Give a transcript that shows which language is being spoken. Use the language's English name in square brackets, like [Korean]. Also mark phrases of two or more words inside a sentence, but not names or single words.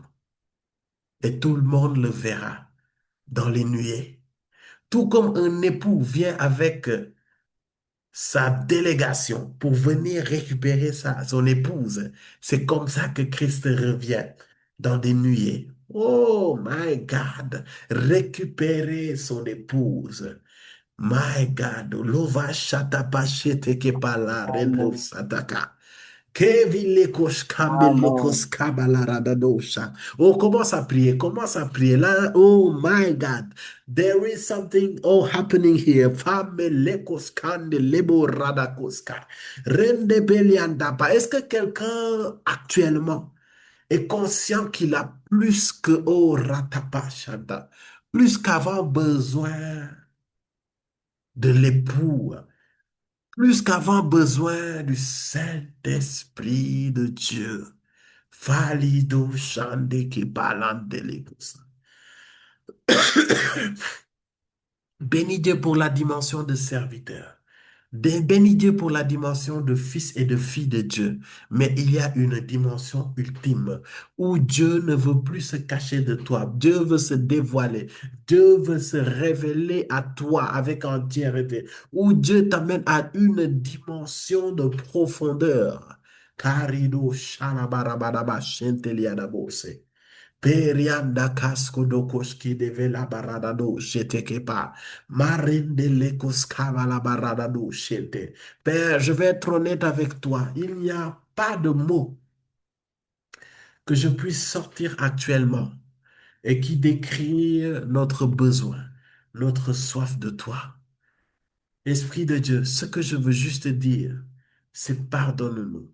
[French] Et tout le monde le verra dans les nuées. Tout comme un époux vient avec sa délégation pour venir récupérer son épouse. C'est comme ça que Christ revient dans des nuées. [English] Oh my God, [French] récupérer son épouse. [English] My God, lova shatapa sheteke pala rebro [French] Amen. sataka. Amen. Oh, commence à prier, commence à prier. Là, [English] oh my God, there is something oh happening here. [French] Est-ce que quelqu'un actuellement est conscient qu'il a plus que oh ratapa shanda, plus qu'avant besoin de l'époux, plus qu'avant besoin du Saint-Esprit de Dieu? Valido shande ki balande legos. Bénis Dieu pour la dimension de serviteur. Bénis Dieu pour la dimension de fils et de fille de Dieu. Mais il y a une dimension ultime où Dieu ne veut plus se cacher de toi. Dieu veut se dévoiler. Dieu veut se révéler à toi avec entièreté. Où Dieu t'amène à une dimension de profondeur. Karido shalabarabadaba shenteliadabose. Perianda casco do koski de vela barada do shete kepa. Marinde le koskava la barada do shete. Père, je vais être honnête avec toi. Il n'y a pas de mot que je puisse sortir actuellement et qui décrit notre besoin, notre soif de toi. Esprit de Dieu, ce que je veux juste dire, c'est pardonne-nous.